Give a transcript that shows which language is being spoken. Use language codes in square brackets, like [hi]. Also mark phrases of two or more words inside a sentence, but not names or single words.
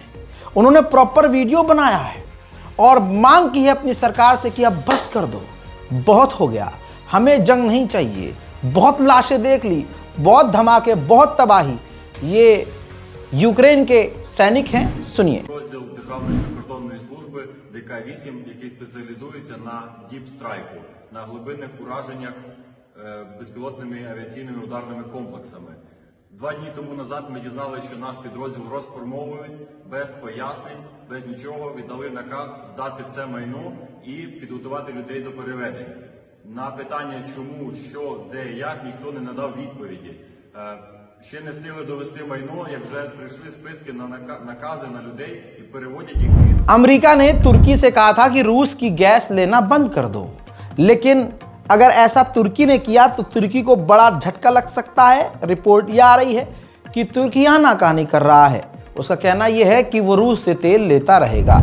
[hi] उन्होंने [en] proper video [hi] बनाया है और मांग की है अपनी सरकार से कि अब बस कर दो, बहुत हो गया, हमें जंग नहीं चाहिए, बहुत लाशें देख ली, बहुत धमाके, बहुत तबाही। ये यूक्रेन के सैनिक हैं, सुनिए। [uk] Розділ Державної прикордонної служби ДК-8, який спеціалізується на діпстрайку, на глибинних ураженнях безпілотними авіаційними ударними комплексами. 2 дні тому назад ми дізналися, що наш підрозділ розформовують без пояснень, без нічого, віддали наказ здати все майно і підготувати людей до переведення. На питання чому, що, де, як, ніхто не надав відповіді. Ще не встигли довести майно, як вже прийшли списки на накази на людей і переводять їх. [hi] अमेरिका ने तुर्की से कहा था कि रूस की गैस लेना बंद कर दो, लेकिन अगर ऐसा तुर्की ने किया तो तुर्की को बड़ा झटका लग सकता है। रिपोर्ट यह आ रही है कि तुर्की आनाकानी कर रहा है। उसका कहना यह है कि वो रूस से तेल लेता रहेगा।